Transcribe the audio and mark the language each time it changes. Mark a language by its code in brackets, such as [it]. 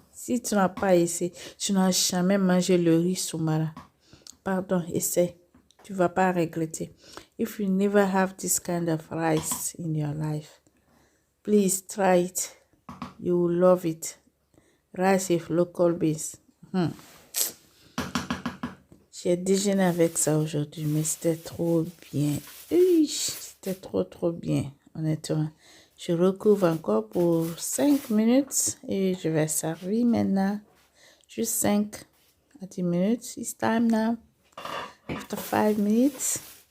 [fr] Si tu n'as pas essayé, tu n'as jamais mangé le riz soumara. Pardon, essaie. Tu vas pas regretter. [en] If you never have this kind of rice in your life, please try it. You will love it. Rice with local beans. [fr] J'ai déjeuné avec ça aujourd'hui, mais c'était trop bien. C'était trop bien, honnêtement. Je recouvre encore pour 5 minutes et je vais servir maintenant. Juste 5 à 10 minutes. [en] It's time now. After 5 minutes.